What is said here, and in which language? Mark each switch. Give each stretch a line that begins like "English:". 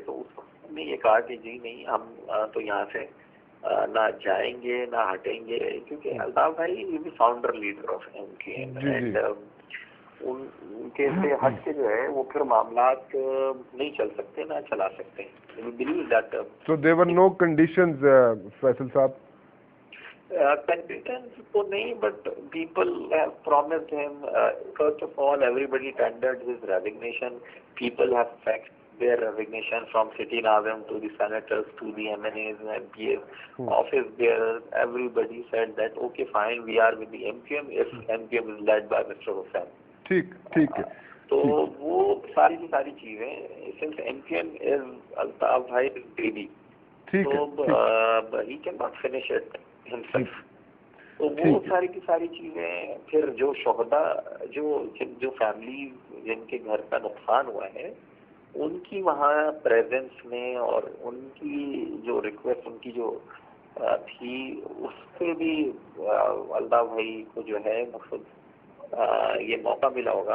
Urdu: تو اس وقت نے یہ کہا کہ جی نہیں, ہم تو یہاں سے نہ جائیں گے نہ ہٹیں گے, کیونکہ الطاف بھائی
English: founder leader of M Q M, and
Urdu: ان کے سے ہٹ کے جو ہے وہ پھر معاملات نہیں چل سکتے نہ چلا سکتے.
English: So there were no conditions, Faisal sahab. Conditions
Urdu: تو نہیں,
English: but people have promised him. First of all, everybody tendered his resignation. People have faxed their resignation from city Nazim to the senators to the MNAs and MPAs, office bearers. Everybody said that okay fine, we are with the MQM if MQM is led by Mr. Hussain.
Urdu: ٹھیک ہے. تو وہ ساری کی ساری چیزیں
English: since MQM is Altaf Bhai baby, تو he cannot finish it himself.
Urdu: تو وہ ساری کی ساری چیزیں پھر جو شہداء جو فیملی جن کے گھر کا نقصان ہوا ہے ان کی وہاں پریزنس میں اور ان کی جو ریکویسٹ ان کی جو تھی اس پہ بھی الطاف بھائی کو جو ہے مقصد یہ موقع ملا ہوگا.